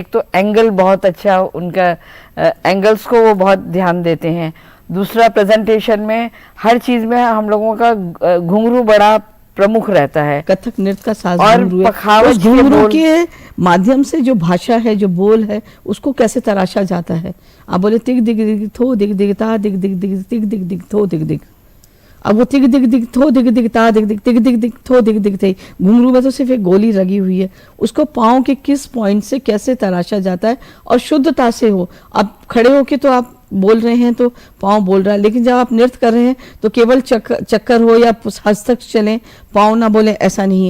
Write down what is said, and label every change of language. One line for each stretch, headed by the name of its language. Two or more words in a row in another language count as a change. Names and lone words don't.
Hindi: एक तो एंगल बहुत अच्छा, उनका एंगल्स को वो बहुत ध्यान देते हैं। दूसरा, प्रेजेंटेशन में हर चीज़ में हम लोगों का घुंघरू बड़ा प्रमुख रहता है। कथक नृत्य का साज और पखावज घुंघरू के माध्यम से जो भाषा है, जो बोल है, उसको कैसे तराशा जाता है। आप बोले तिग दिग दिग थो दिग दिग ता दिग दिग दिग तिग दिग दिग थो दिग दिग, अब वो तिग दिग दिग थो दिग दिग ता दिग दिग तिग दिग दिग थो दिग दिग थे। घुंघरू में तो सिर्फ एक गोली लगी हुई है, उसको पाँव के किस पॉइंट से कैसे तराशा जाता है और शुद्धता से हो। आप खड़े होके तो आप बोल रहे हैं तो पाँव बोल रहा है, लेकिन जब आप नृत्य कर रहे हैं तो केवल चक्कर हो या हस्तक चलें पाँव ना बोले, ऐसा नहीं है।